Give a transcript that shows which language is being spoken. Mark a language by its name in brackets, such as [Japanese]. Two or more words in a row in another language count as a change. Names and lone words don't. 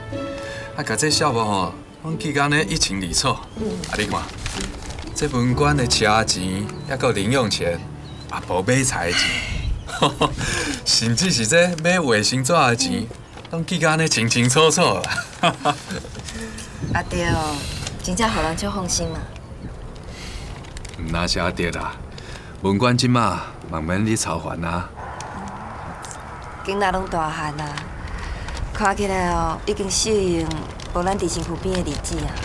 [Min Nan Chinese] 啊，甲这小无吼，阮期间呢一清二楚。啊，你看，这文官的车钱，还有零用钱，啊，无买菜的钱，甚至是这买卫生纸的钱，拢记甲安尼清清楚楚啦。阿弟哦，真正互人足放心嘛。毋那是阿弟啦，文官即马慢慢咧操烦啊。囡仔拢大汉啊，看起来哦，已经适应无咱伫身躯边的日子啊。